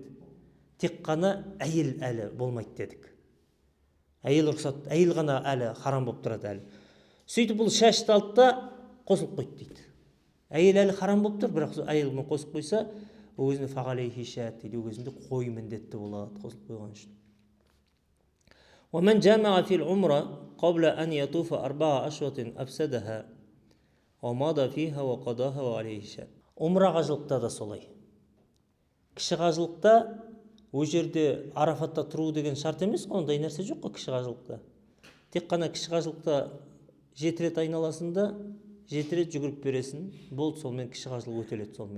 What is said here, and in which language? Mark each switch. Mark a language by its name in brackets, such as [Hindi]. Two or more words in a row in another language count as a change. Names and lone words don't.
[Kazakh] Тек қана әйел әлі болмайды дедік. Әйел рұқсат, әйел ғана әлі харам болып тұрады әлі. Сөйтіп бұл шашты алды да қосылып қойды дейді. Әйел әлі харам болып тұр, бірақ әйелмен қосып қойса, ол өзіне [Arabic] فعليه شاة [Kazakh] дейді, ол өзінде қой міндетті болады қосылып қойған үшін. [Arabic] وَمَنْ جَامَعَ فِي الْعُمْرَةِ قَبْلَ أَنْ يَطُوفَ 4 أَشْوَاطٍ أَفْسَدَهَا وَمَضَى فِيهَا وَقَضَاهَا وَعَلَيْهِ شَيْءٌ. [Kazakh] Умра қажылықта да солай. Кіші қажылықта ол жерде Арафатта тұру деген шарт емес, ондай нәрсе жоқ қой кіші қажылықта. Тек қана кіші қажылықта 7 рет айналасында 7 рет жүгіріп бересің, болды, солмен кіші қажылық өтеледі солмен.